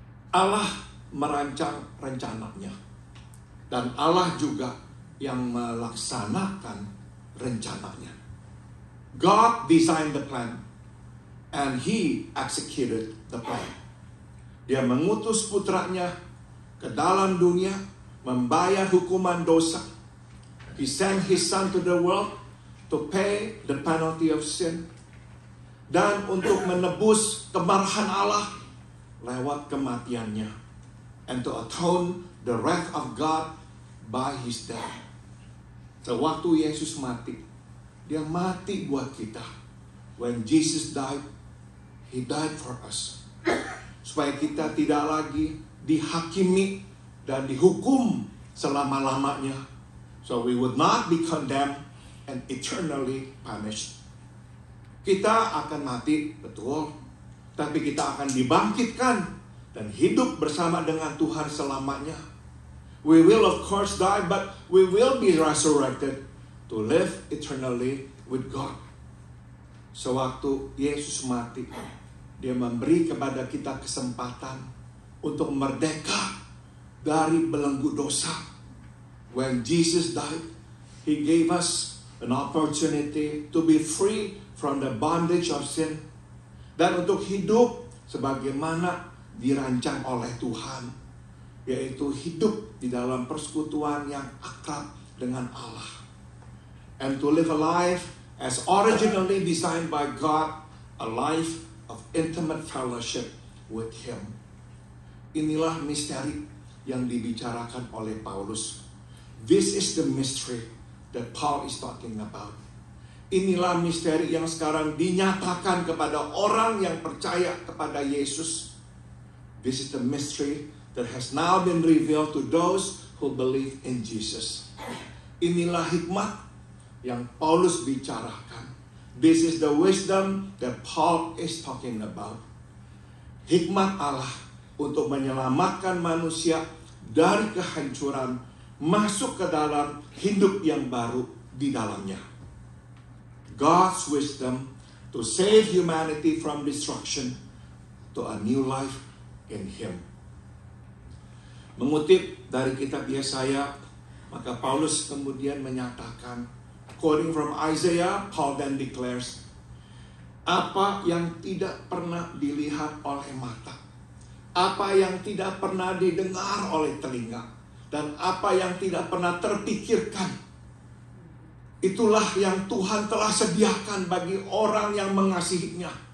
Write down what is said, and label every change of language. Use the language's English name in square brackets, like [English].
[Indonesian] Allah merancang rencananya, dan Allah juga yang melaksanakan rencananya. [English] God designed the plan, and He executed the plan. [Indonesian] Dia mengutus putranya ke dalam dunia, membayar hukuman dosa. [English] He sent His Son to the world to pay the penalty of sin, [Indonesian] dan untuk menebus kemarahan Allah lewat kematiannya, [English] and to atone the wrath of God by His death. [Indonesian] Sewaktu Yesus mati, Dia mati buat kita. [English] When Jesus died, He died for us, [Indonesian] supaya kita tidak lagi dihakimi dan dihukum selama-lamanya, [English] so we would not be condemned and eternally punished. [Indonesian] Kita akan mati, betul, tapi kita akan dibangkitkan dan hidup bersama dengan Tuhan selamanya. [English] We will of course die, but we will be resurrected to live eternally with God. [Indonesian] Sewaktu Yesus mati, Dia memberi kepada kita kesempatan untuk merdeka dari belenggu dosa. [English] When Jesus died, He gave us an opportunity to be free from the bondage of sin, [Indonesian] dan untuk hidup sebagaimana dirancang oleh Tuhan, yaitu hidup di dalam persekutuan yang akrab dengan Allah, [English] and to live a life as originally designed by God, a life of intimate fellowship with Him. [Indonesian] Inilah misteri yang dibicarakan oleh Paulus. [English] This is the mystery that Paul is talking about. [Indonesian] Inilah misteri yang sekarang dinyatakan kepada orang yang percaya kepada Yesus. [English] This is the mystery that has now been revealed to those who believe in Jesus. [Indonesian] Inilah hikmat yang Paulus bicarakan. [English] This is the wisdom that Paul is talking about. [Indonesian] Hikmat Allah untuk menyelamatkan manusia dari kehancuran, masuk ke dalam hidup yang baru di dalamnya. [English] God's wisdom to save humanity from destruction to a new life in Him. [Indonesian] Mengutip dari kitab Yesaya, maka Paulus kemudian menyatakan, [English] quoting from Isaiah, Paul then declares, [Indonesian] apa yang tidak pernah dilihat oleh mata, apa yang tidak pernah didengar oleh telinga, dan apa yang tidak pernah terpikirkan, itulah yang Tuhan telah sediakan bagi orang yang mengasihinya.